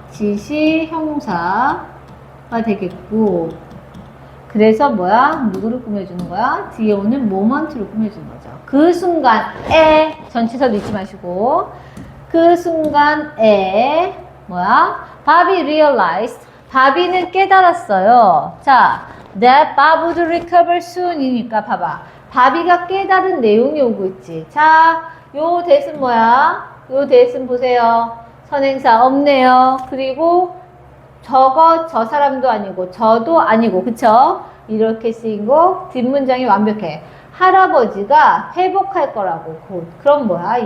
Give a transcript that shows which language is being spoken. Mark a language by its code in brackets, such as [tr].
[ko] 지시 형사가 되겠고, 그래서 뭐야? 누구를 꾸며주는 거야? 뒤에 오는 모먼트를 꾸며주는 거죠. 그 순간에, 전치사 넣지 마시고, 그 순간에, 뭐야? [en] 바비 realized. [ko] 바비는 깨달았어요. 자, [en] that Bob would recover soon [ko] 이니까 봐봐. 바비가 깨달은 내용이 오고 있지. 자, 요 대신 뭐야? 요 대신 보세요. 선행사 없네요. 그리고 저 사람도 아니고 저도 아니고 그쵸? 이렇게 쓰인 거 뒷문장이 완벽해. 할아버지가 회복할 거라고 곧. 그럼 뭐야?